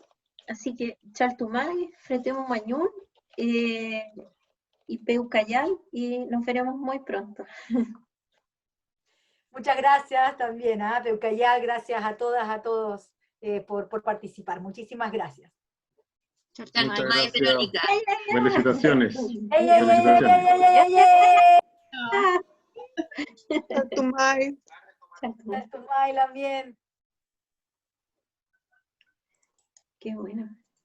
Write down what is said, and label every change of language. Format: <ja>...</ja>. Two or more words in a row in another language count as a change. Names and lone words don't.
<es>Así que</es> <arn>Chaltumay, Fretemo Mañún</arn> <es>y Peucayal, y nos veremos muy pronto. Muchas gracias también a Peucayal, gracias a todas, a todos por participar. Muchísimas gracias. Muchas gracias. Verónica. Felicitaciones. ¡Ey, ey, ey, ey, ey, ey, ey! Chaltumay. Chaltumay también. Qué bueno.</es>